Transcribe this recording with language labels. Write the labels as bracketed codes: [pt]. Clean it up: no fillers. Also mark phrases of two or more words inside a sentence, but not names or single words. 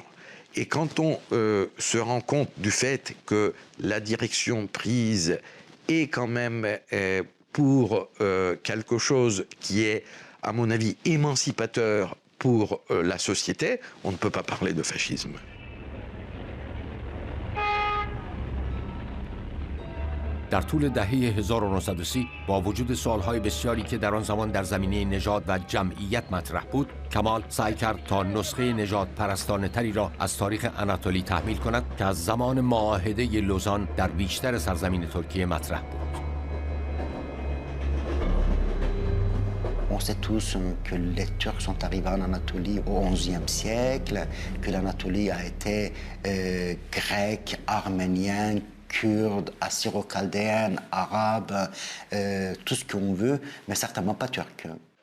[fr] Et quand on se rend compte du fait que la direction prise est quand même pour quelque chose qui est, à mon avis, émancipateur pour la société, on ne peut pas parler de fascisme. [fa] در طول دهه 1930 با وجود سالهای بسیاری که در آن زمان در زمینه نژاد و جمعیت مطرح بود، کمال سعی کرد تا نسخه نژاد پرستانه تری را از تاریخ آناتولی تحمیل کند که از زمان معاهده لوزان در بیشتر سرزمین ترکیه مطرح بود. [fr] On sait tous que les Turcs sont arrivés en Anatolie au XIe siècle, que l'Anatolie a été grecque, arménienne, kurde, assyro-chaldéenne, arabe, tout ce qu'on veut, mais certainement pas turc.